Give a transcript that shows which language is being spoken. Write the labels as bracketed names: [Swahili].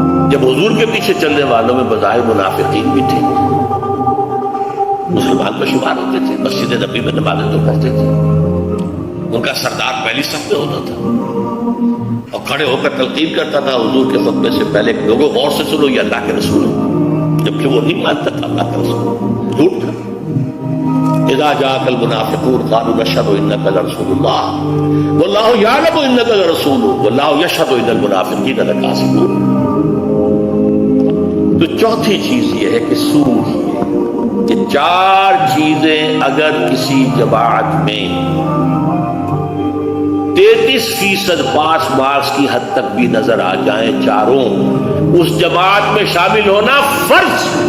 [Urdu] جب حضور کے پیچھے چلنے والوں میں بظاہر منافقین بھی تھے، مسلمان میں شمار ہوتے تھے، مسجد نبی میں نمازیں تو پڑھتے تھے، ان کا سردار پہلی صف میں ہوتا تھا اور کھڑے ہو کر تلقین کرتا تھا حضور کے خطبے سے پہلے کہ لوگوں غور سے سنو یہ اللہ کے رسول ہے، جبکہ وہ نہیں مانتا تھا اللہ کا رسول، جھوٹ تھا. [Arabic] اذا جاءك المنافقون قالوا نشهد انك لرسول الله والله يعلم انك لرسوله والله يشهد ان المنافقين لكاذبون. [Urdu] تو چوتھی چیز یہ ہے کہ سور یہ چار چیزیں اگر کسی جماعت میں 33% پاس مارکس کی حد تک بھی نظر آ جائیں چاروں، اس جماعت میں شامل ہونا فرض.